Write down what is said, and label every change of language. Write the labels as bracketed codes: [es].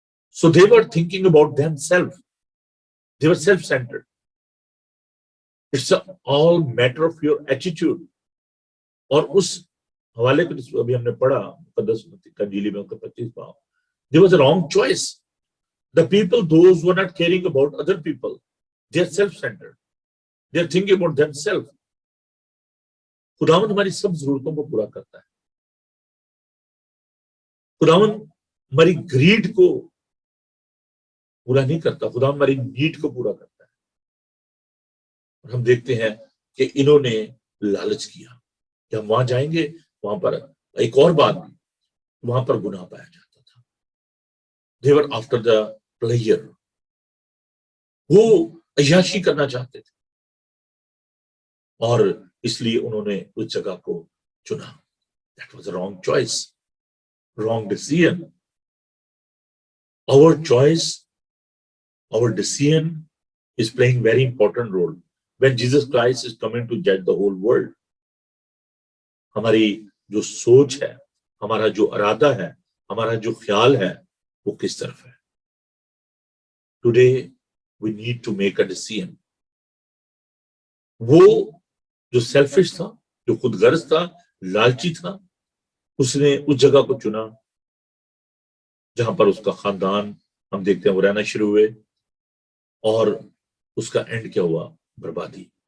[en] So they were thinking about themselves, they were self centred. It's all matter of your attitude. [hi] और उस हवाले को जिसको अभी हमने पढ़ा मुकद्दस इंजील में 25 पाव, [en] there was a wrong choice. The people, those who are not caring about other people, they are self-centered, they are thinking about themselves. [hi] खुदावंद हमारी सब जरूरतों को पूरा करता है. खुदावंद हमारी ग्रीड को पूरा नहीं करता, खुदावंद हमारी नीड को पूरा करता है. और हम देखते हैं कि इन्होंने लालच किया कि हम वहां जाएंगे. वहां पर एक और बात भी, वहां पर गुनाह पाया जाता. [en] They were after the pleasure. [hi] वो अय्याशी करना चाहते थे और इसलिए उन्होंने उस जगह को चुना. [en] That was a wrong choice, wrong decision. Our choice, our decision is playing very important role when Jesus Christ is coming to judge the whole world. [hi] हमारी जो सोच है, हमारा जो इरादा है, हमारा जो ख्याल है, वो किस तरफ है. [en] Today we need to make a decision. [hi] वो जो सेल्फिश था, जो खुदगर्ज था, लालची था, उसने उस जगह को चुना जहां पर उसका खानदान, हम देखते हैं, वो रहना शुरू हुए और उसका एंड क्या हुआ? बर्बादी.